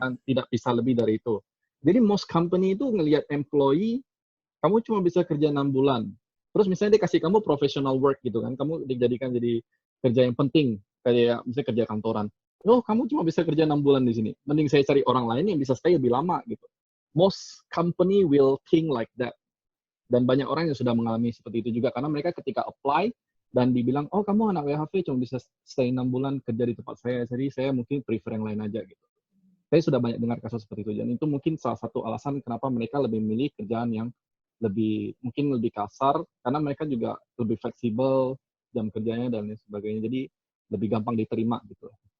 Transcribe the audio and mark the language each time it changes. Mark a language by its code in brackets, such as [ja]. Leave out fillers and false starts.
[id] Dan tidak bisa lebih dari itu. Jadi [en] most company [id] itu ngelihat employee, kamu cuma bisa kerja 6 bulan. Terus misalnya dia kasih kamu [en] professional work [id] gitu kan, kamu dijadikan jadi kerja yang penting, kayak misalnya kerja kantoran. Oh, kamu cuma bisa kerja 6 bulan di sini. Mending saya cari orang lain yang bisa stay lebih lama gitu. [en] Most company will think like that. [id] Dan banyak orang yang sudah mengalami seperti itu juga, karena mereka ketika apply, dan dibilang, oh kamu anak WHV cuma bisa stay 6 bulan kerja di tempat saya, jadi saya mungkin prefer yang lain aja gitu. Saya sudah banyak dengar kasus seperti itu, dan itu mungkin salah satu alasan kenapa mereka lebih memilih kerjaan yang mungkin lebih kasar, karena mereka juga lebih fleksibel jam kerjanya dan lain sebagainya, jadi lebih gampang diterima gitu.